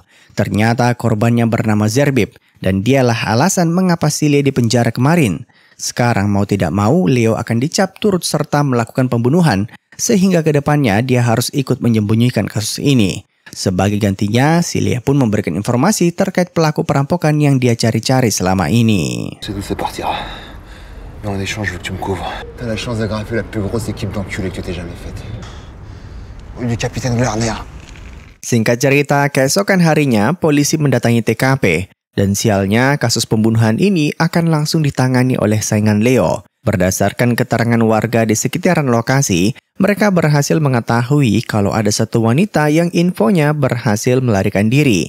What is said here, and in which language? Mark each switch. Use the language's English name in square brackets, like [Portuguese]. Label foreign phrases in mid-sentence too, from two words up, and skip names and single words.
[Indonesian] Ternyata korbannya bernama Zerbib, dan dialah alasan mengapa Silie di penjara kemarin. Sekarang mau tidak mau, Leo akan dicap turut serta melakukan pembunuhan, sehingga kedepannya dia harus ikut menyembunyikan kasus ini. Sebagai gantinya, Silie pun memberikan informasi terkait pelaku perampokan yang dia cari-cari selama ini. [French] C'est d'où ça partira. Mais en échange, je veux que tu me couvres. T'as la chance d'agrafer la plus grosse équipe d'enculés que t'aies jamais faite. Du capitaine Glarner. [Indonesian] Singkat cerita, keesokan harinya polisi mendatangi TKP. Dan sialnya, kasus pembunuhan ini akan langsung ditangani oleh saingan Leo. Berdasarkan keterangan warga di sekitaran lokasi, mereka berhasil mengetahui kalau ada satu wanita yang infonya berhasil melarikan diri.